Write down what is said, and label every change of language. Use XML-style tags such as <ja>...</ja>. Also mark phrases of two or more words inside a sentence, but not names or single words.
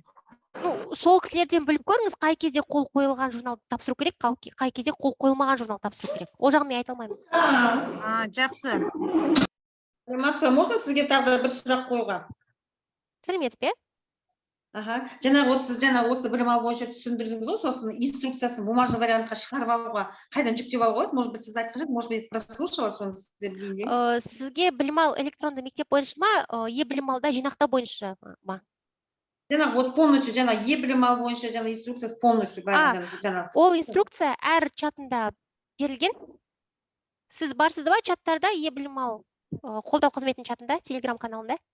<kk>Сол кісілерден біліп көріңіз, қай кезде қол қойылған журналды тапсыру керек, қай кезде қол қойылмаған журнал тапсыру керек. Ол жағын мен айта алмаймын. Жақсы. Анимация, можно сізге тағы бір сұрақ қоюға? Сәлеметсіз бе? Жаңағы сіз осы білім алу бойынша түсіндірдіңіз ғой, сосын инструкциясын бумажный вариантқа шығарып алуға қайдан жүктеп алуға болады?</kk> <ru>Может быть,</ru> <kk>сіз айтқан жоқ,</kk> <ru>может быть, прослушала,</ru> <kk>соны сіздер білейін. Сізге білім алу электронды мектеп бойынша ма, е-білім алуда жинақта бойынша ма? Жаңағы полностью е-білім алу бойынша инструкциясы полностью. Ол инструкция әр чатында берілген. Сіз барсыз ба чаттарда, е-білім алу қолдау қызметінің чатында, телеграм каналында?</kk>